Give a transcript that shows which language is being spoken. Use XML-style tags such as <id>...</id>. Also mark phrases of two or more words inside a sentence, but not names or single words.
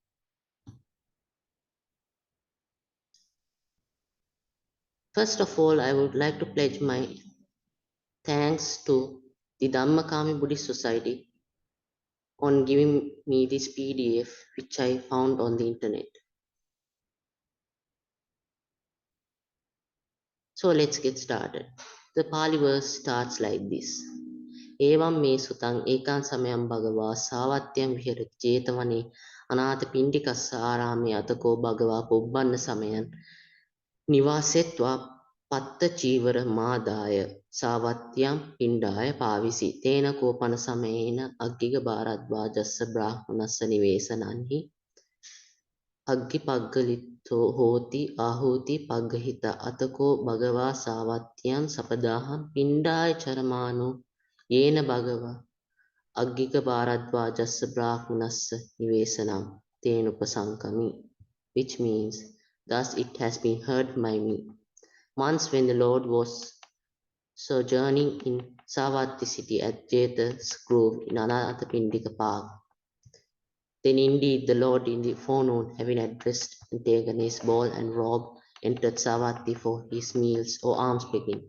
<en>First of all, I would like to pledge my thanks to the Dhammakami Buddhist Society on giving me this PDF which I found on the internet. So let's get started. The Pali verse starts like this.</en> <pi>Evam me sutang ekan samayam bhagava savatyam viharati jetavane anatha pindikassa arame atako bhagava pubbanna samayan nivasetva patta chivara madaya savatyam pindaya pavisi tena kopana samayena aggiga bharadvajassa brahmanassa nivesananhi aggi paggalitto hoti ahuti paggahita atako bhagava savatyam sapadaham pindaya charamano yena bhagava aggika bharadvajassa brahmanassa nivesanam tenupasankami,</pi> <en>which means thus it has been heard by me. Once when the Lord was sojourning in Savatthi city at Jeta's Grove in Anathapindika Park, then indeed the Lord in the forenoon, having addressed and taken his ball and robe, entered Savatthi for his meals or alms begging.</en>